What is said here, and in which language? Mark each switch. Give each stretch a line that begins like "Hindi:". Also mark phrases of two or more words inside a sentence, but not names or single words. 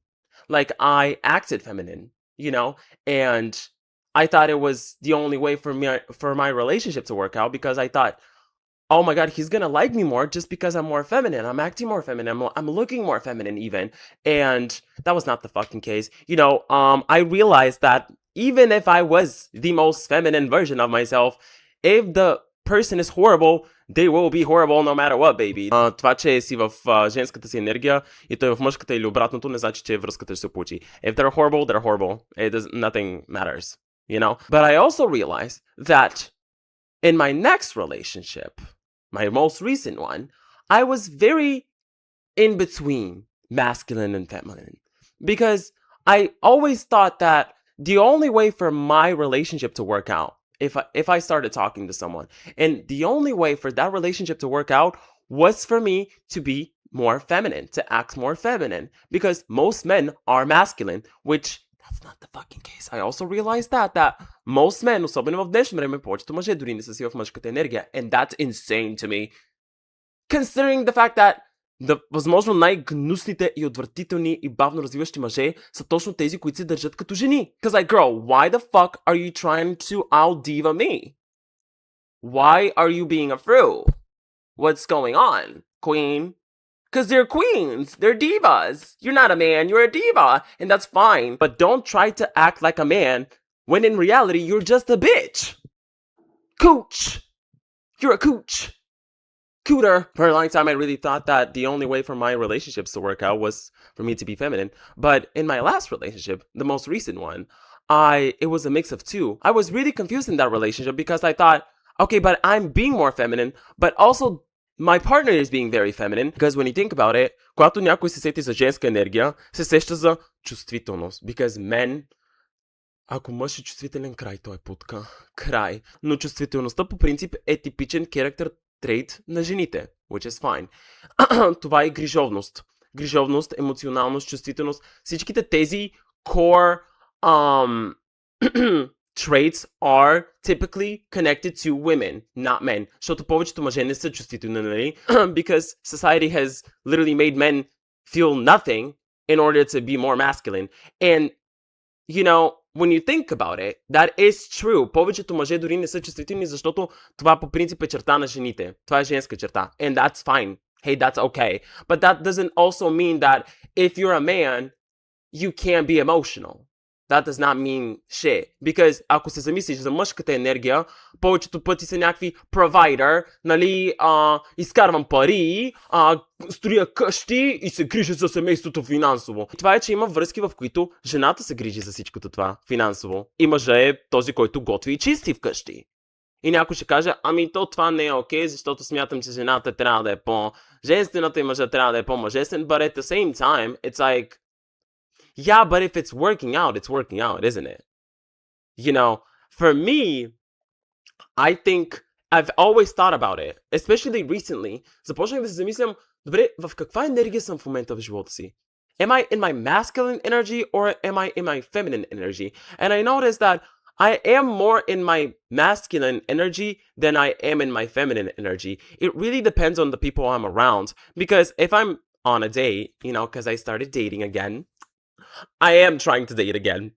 English: Like, I acted feminine, you know? And I thought it was the only way for my relationship to work out, because I thought, oh my god, he's gonna like me more just because I'm more feminine. I'm acting more feminine. I'm looking more feminine even. And that was not the fucking case. You know, I realized that even if I was the most feminine version of myself, if the person is horrible, they will be horrible no matter what, baby.
Bulgarian: Това, че си в женската си енергия и той в мъжката или обратното, не значи, че връзката ще се получи.
English: If they're horrible, they're horrible. Nothing matters, you know? But I also realized that in my next relationship, my most recent one, I was very in between masculine and feminine. Because I always thought that the only way for my relationship to work out, if I started talking to someone, and the only way for that relationship to work out was for me to be more feminine, to act more feminine, because most men are masculine, which that's not the fucking case. I also realized that most men,
Bulgarian: особено в днешно време, повечето мъже дори не са си в мъжката енергия,
English: and that's insane to me, considering the fact that
Bulgarian: възможно най-гнусните и отвратителни и бавно развиващи мъже са точно тези, които се държат като жени.
English: Cause like, girl, why the fuck are you trying to out-diva me? Why are you being a fruit? What's going on, queen? Cause they're queens, they're divas. You're not a man, you're a diva, and that's fine. But don't try to act like a man when in reality you're just a bitch. Cooch! You're a cooch. Cooter. For a long time, I really thought that the only way for my relationships to work out was for me to be feminine. But in my last relationship, the most recent one, it was a mix of two. I was really confused in that relationship because I thought, okay, but I'm being more feminine, but also my partner is being very feminine. Because when you think about it,
Bulgarian: когато някой се сети за женска енергия, се сеща за чувствителност.
English: Because men,
Bulgarian: ако мъж е чувствителен, край, той е путка. Край. Но чувствителността по принцип е типичен
English: character trait
Bulgarian: на жените,
English: which is fine.
Bulgarian: Това е грижовност. Грижовност, емоционалност, чувствителност. Всичките тези
English: core traits are typically connected to women, not men.
Bulgarian: Защото повечето мъже не са чувствителни, нали?
English: Because society has literally made men feel nothing in order to be more masculine. And, you know, when you think about it, that is true.
Bulgarian: Повечето мъже дори не са чувствителни, защото това по принцип е черта на жените. Това е женска черта.
English: And that's fine. Hey, that's okay. But that doesn't also mean that if you're a man, you can't be emotional. That does not mean shit. Because
Bulgarian: ако се замислиш за мъжката енергия, повечето пъти са някакви provider, нали, изкарвам пари, строя къщи и се грижа за семейството финансово. Това е, че има връзки, в които жената се грижи за всичкото това финансово. И мъжът е този, който готви и чисти вкъщи. И някой ще каже, ами то това не е окей, защото смятам, че жената трябва да е по-женствената и мъжът трябва да е по-мъжествен.
English: But at the same time, it's like, yeah, but if it's working out, isn't it? You know, for me, I think I've always thought about it, especially recently.
Bulgarian: Започнах да се замислям, добре, в каква енергия съм в момента в живота си?
English: Am I in my masculine energy or am I in my feminine energy? And I noticed that I am more in my masculine energy than I am in my feminine energy. It really depends on the people I'm around. Because if I'm on a date, you know, because I started dating again, I am trying to date again.